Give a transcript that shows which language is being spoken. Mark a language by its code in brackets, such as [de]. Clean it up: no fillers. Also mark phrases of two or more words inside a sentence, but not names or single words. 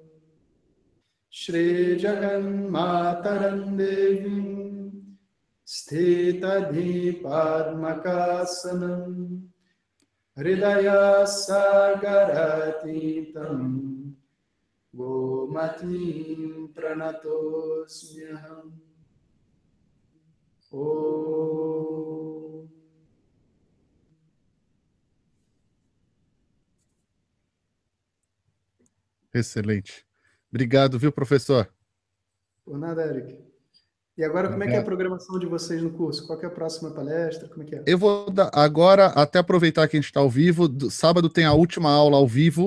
[sa] Shri Jagan Mataram Devim Sthitadhi Padmakasanam Hridaya Sagaratitam Gomatim Pranatosmyaham Om. [pt] Excelente. Obrigado, viu, professor? Por nada, Eric. E agora, como é que é a programação de vocês no curso? Qual que é a próxima palestra? Como é que é? Eu vou dar, agora, até aproveitar que a gente está ao vivo, sábado tem a última aula ao vivo.